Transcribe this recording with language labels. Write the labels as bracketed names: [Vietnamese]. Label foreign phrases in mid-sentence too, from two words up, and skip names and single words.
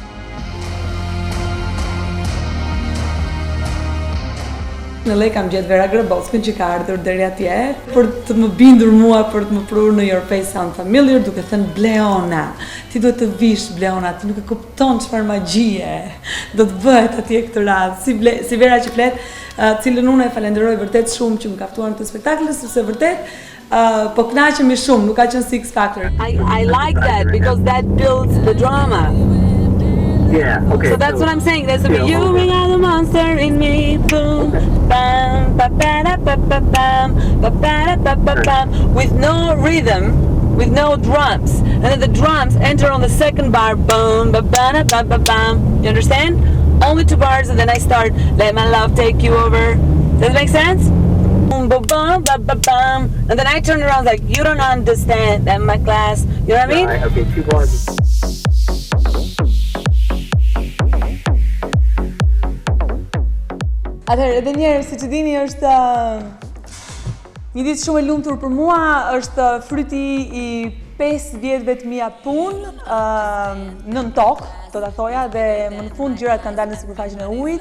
[Albanian] Në LA kam gjetë Vera Grabockën që ka ardhur deri atje për të më bindur mua, për të më prur në Your Face Sound Familiar, duke thënë Bleona, ti duhet të vish Bleona, ti nuk e kupton çfarë magjie do të bëhet atje këtë radhë. Si Vera që flet, cilën unë e falenderoj vërtet shumë që më ka ftuar në këtë spektakël, sepse vërtet po kënaqemi shumë, nuk ka qenë si X Factor. [English] I like that because that builds the drama. Yeah, okay. So that's what I'm saying. There's a you bring out the monster in me. Boom, bam, ba ba da ba ba bam, ba ba da ba ba bam, with no rhythm, with no drums, and then the drums enter on the second bar. Boom, ba ba da ba ba bam. You understand? Only 2 bars, and then I start. Let my love take you over. Does it make sense? Boom, ba ba ba ba bam, and then I turn around like you don't understand. That my class. You know what I mean? Right, okay, 2 bars. [Albanian] Atëherë, edhe njerë, si që dini, është një ditë shumë e lumtur për mua, është fryti i 5 vjetëve të mia punë nën tokë, do ta thoja, dhe më në fund gjërat kanë dalë në sipërfaqen e ujit.